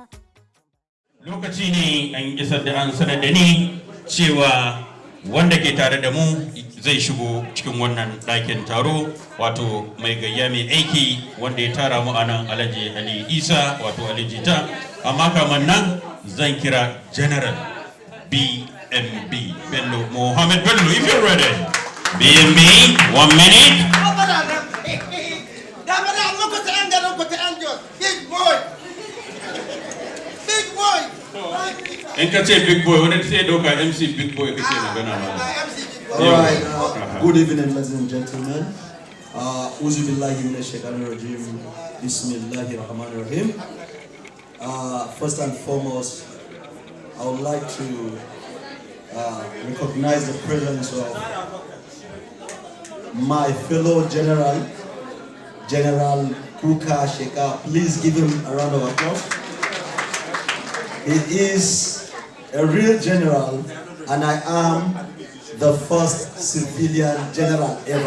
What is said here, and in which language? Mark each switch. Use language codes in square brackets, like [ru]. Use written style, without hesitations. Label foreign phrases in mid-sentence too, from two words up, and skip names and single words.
[ha] Lokaci ne an isar da an sanar da ni cewa wanda ke tare da mu zai shigo cikin wannan ɗakin taro, wato mai gayya mai aiki wanda ya tara mu a nan Alhaji Ali Isa wato Ali Jita. Amma kamar nan zan kira General BMB Bello Mohammed Bello, [en] if you're ready. BMB, 1 minute. Big boy. Big boy. [ha] In ka ce [en] big boy, [ha] wani sai doka MC [en] big boy [ha] kake magana ma. [en] Alright, good evening, ladies and gentlemen. [ar] أعوذ بالله من الشيطان الرجيم. بسم الله الرحمن الرحيم. [en] First and foremost, I would like to recognize the presence of my fellow General Kuka Sheka. Please give him a round of applause. He is a real general, and I am the first civilian general ever.